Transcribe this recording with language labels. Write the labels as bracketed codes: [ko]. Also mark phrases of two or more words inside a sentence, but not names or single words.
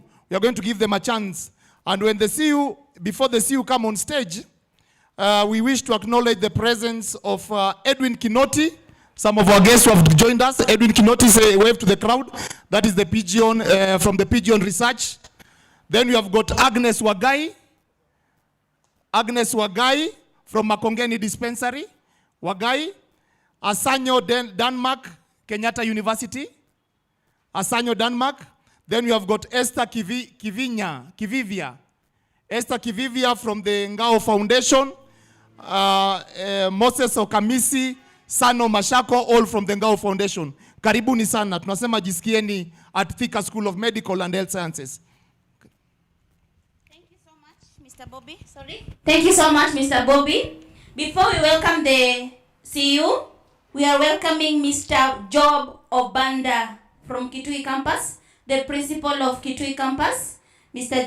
[en] We are going to give them a chance. And when the CU, before the CU come on stage, we wish to acknowledge the presence of Edwin Kinoti. Some of our guests who have joined us. Edwin Kinoti, say a wave to the crowd. That is the Pigeon, from the Pigeon Research. Then we have got Agnes Wagai. Agnes Wagai from Makongeni Dispensary. Wagai. Asanyo Denmark, Kenyatta University. Asanyo Denmark. Then we have got Esther Kivivia. Esther Kivivia from the Ngao Foundation. Moses Okamisi, Sano Mashako, all from the Ngao Foundation. [sw] Karibuni sana. Tunasema jisikieni at Thika School of Medical and Health Sciences. [en] Thank you so much, Mr. Bobby. Sorry. Thank you so much, Mr. Bobby. Before we welcome the CU, we are welcoming Mr. Job Obanda from Kitui Campus, the principal of Kitui Campus, Mr.